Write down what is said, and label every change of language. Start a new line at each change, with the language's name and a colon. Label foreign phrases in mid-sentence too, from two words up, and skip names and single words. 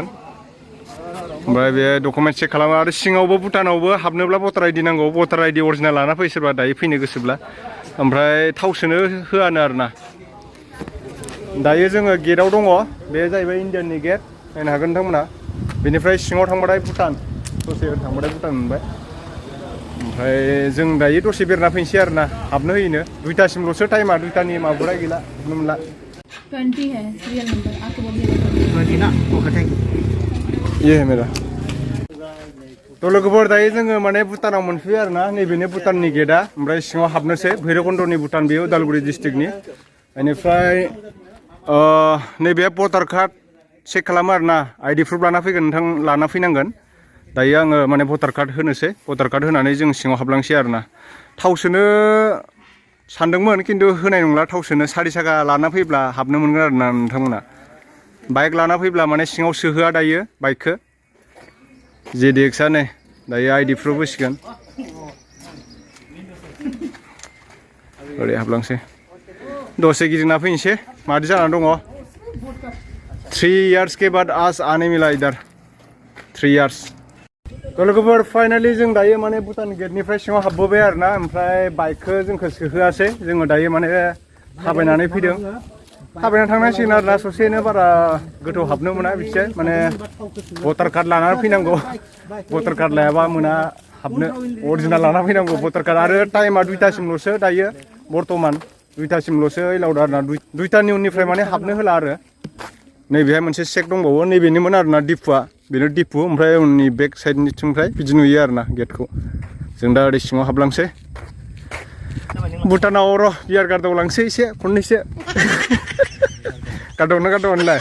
Bodo: ओमफ्राय बे
English: document check
Bodo: खालामो आरो सिङावबो भुटानावबो हाबनोब्ला
English: voter ID
Bodo: नांगौ
English: voter ID original
Bodo: लाना फै सोरबा दायो फैनो गोसोब्ला ओमफ्राय थाव सोनो होआनो आरोना दायो जोङो गेटआव दङ बे जाहैबाय इण्डियाननि गेट नायनो हागोन नोंथांमोना बेनिफ्राय सिङाव थांबाथाय भुटान दसे थांबाथाय भुटान मोनबाय ओमफ्राय जों दायो दसे बेरायना फैनोसै आरोना हाबनो होयोनो 2टासिमल'सो टाइमा 2टानि माबाफोरा गैला हाबनो मोनला
Hindi: 20 है सीरियल नंबर आपको बोलिए
English: 20 ना okay thank you
Hindi: ये है मेरा
Bodo: थ' लोगोफोर दायो जोङो माने भुटानाव मोनफैयो आरोना नैबेनो भुटाननि गेटआ ओमफ्राय सिङाव हाबनोसै भैरबकुन्दनि भुटान बेयो उदालगुरि डिस्ट्रिक्टनि बेनिफ्राय नैबे
English: voter card check
Bodo: खालामो आरोना
English: ID proof
Bodo: लाना फैगोन नोंथां लाना फैनांगोन दायो आङो माने
English: voter card
Bodo: होनोसै
English: voter card
Bodo: होनानै जों सिङाव हाबलांसै आरोना थाव सोनो सानदोंमोन खिन्थु होनाय नंला थाव सोनो सारि साखा लाना फैब्ला हाबनो मोनगोन आरोना नोंथांमोना बाइक लाना फैब्ला माने सिङाव सोहोआ दायो बाइकखौ जेडिएक्सआ नै दायो
English: ID proof
Bodo: होसिगोन ओरै हाबलांसै दसे गिदिंना फैनोसै मादि जानानै दङ 3 years
Hindi: के बाद आज आने मिला इधर
Bodo: 3 years थ' लोगोफोर फाइनालि जों दायो माने भुटान गेटनिफ्राय सिङाव हाबबोबाय आरोना ओमफ्राय बाइकखौ जोंखौ सोहोआसै जोङो दायो माने थाबायनानै फैदों थाबायनानै थांनांसिगोन आरोना ससेनो बारा गोथौ हाबनो मोना बिदिसो माने
English: voter card
Bodo: लानानै फैनांगौ
English: voter card
Bodo: लायाबा मोना हाबनो अरिजिनाल लाना फैनांगौ
English: voter card
Bodo: आरो टाइमा 2टासिमल'सो दायो बर्थमान 2टासिमल'सो एलाउड आरोना 2टानि उननिफ्राय माने हाबनो होला आरो नैबेहाय मोनसे चेक दंबावो नैबेनिमोन आरोना डिपुआ बेनो डिपु ओमफ्राय उननि बेक साइडनिथिंनिफ्राय बिदि नुयो आरोना गेटखौ जों दा ओरै सिङाव हाबलांसै भुटानाव र' बियार गार्डआव लांसै एसे खननैसो गार्डआवनो गार्डआवनोलाय